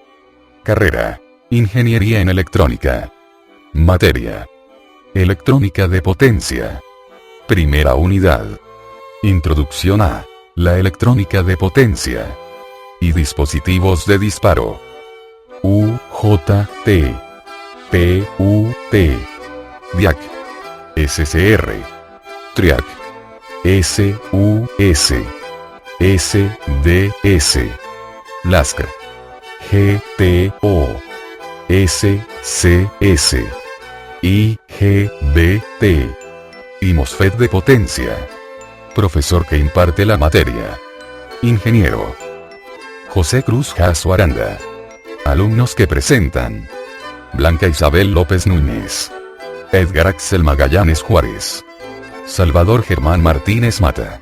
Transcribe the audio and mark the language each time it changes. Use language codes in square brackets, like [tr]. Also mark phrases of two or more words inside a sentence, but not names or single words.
[es] Carrera: Ingeniería en Electrónica. Materia: Electrónica de potencia. Primera unidad: Introducción a la electrónica de potencia y dispositivos de disparo. UJT, PUT, DIAC, SCR, TRIAC, SUS, SDS, LASC, GTO, SCS, IGBT y MOSFET de potencia. Profesor que imparte la materia: Ingeniero José Cruz Jasso Aranda. Alumnos que presentan: Blanca Isabel López Núñez, Edgar Axel Magallanes Juárez, Salvador Germán Martínez Mata.